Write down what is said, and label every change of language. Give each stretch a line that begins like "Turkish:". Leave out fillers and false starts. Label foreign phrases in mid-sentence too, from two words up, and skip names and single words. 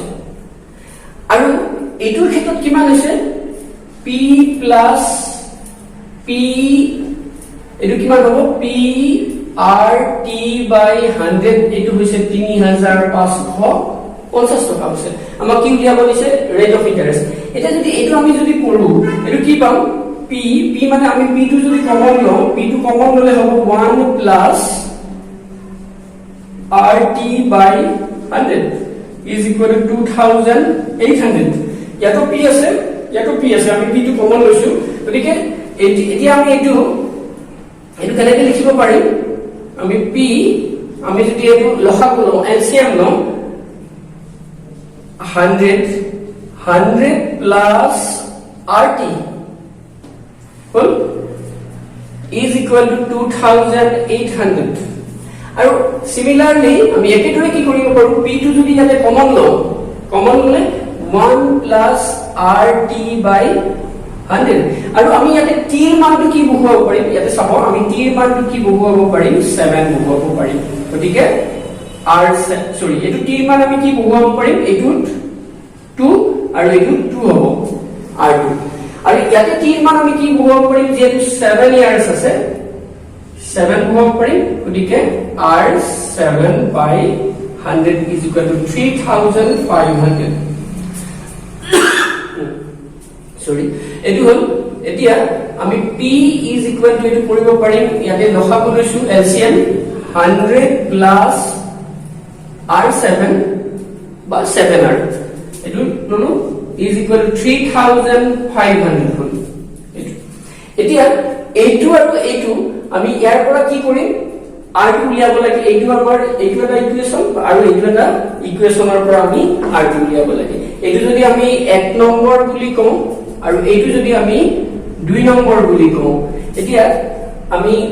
Assamese: আৰু এটোৰ ক্ষেত্ৰত কিমান হৈছে P প্লাস P এটো কিমান হ'ব P R T বাই 100 এটো হৈছে 3550 টকা হৈছে। আমাক কি উলিয়াব দিছে
English: rate of interest.
Assamese: এটা যদি এটো আমি যদি পঢ়ো এটো কি পাম P মানে আমি P টো যদি কমন লওঁ, P টো কমন ললে হ'ব 1 প্লাস
English: RT by 100 is equal to 2800।
Assamese: ইয়াতো P আছে আমি P টো কমন লৈছো, গতিকে এতিয়া আমি এটো কেনেকৈ লিখিব পাৰিম, আমি P আমি যদি এটো লসাগু লওঁ এলসিএম লওঁ 100 প্লাস RT হল
English: is equal to 2800।
Assamese: আৰু সিমিলারলি আমি একেদৰে কি কৰিব পাৰো, P টো যদি ইয়াতে কমন ললে
English: 1 plus RT by 100,
Assamese: আৰু আমি ইয়াতে t এর মানটো কি বহুৱাব পাৰিম, ইয়াতে চাব আমি t এর মানটো কি বহুৱাব পাৰিম 7 বহুৱাব পাৰিম। গতিকে এটো t এর মান আমি কি বহুৱাব পাৰিম, এটোত 2 আৰু এটোত 2 হ'ব R2, আৰু ইয়াতে t এর মান আমি কি বহুৱাব পাৰিম, যেহেতু 7 ইয়ার্স আছে 7 বহুৱাব পাৰিম, গতিকে
English: R7 by 100 is equal to 3500।
Assamese: এটো হল এতিয়া আমি
English: P is equal to
Assamese: এটো কৰিব পাৰিম, ইয়াতে লসাগু লৈছো
English: LCM 100 plus R7
Assamese: বা 7R, এটো ললো
English: is equal to 3500
Assamese: হল এতিয়া এইটো আৰু এইটো আমি ইয়াৰ পৰা কি কৰিম r2 উলিয়াব লাগে এইটো আমাৰ এইটো এটা ইকুৱেচন আৰু এইটো এটা ইকুৱেচনৰ পৰা আমি r2 উলিয়াব লাগে এইটো যদি আমি 1 নম্বৰ বুলি কওঁ আৰু এইটো যদি আমি 2 নম্বৰ বুলি কওঁ এতিয়া আমি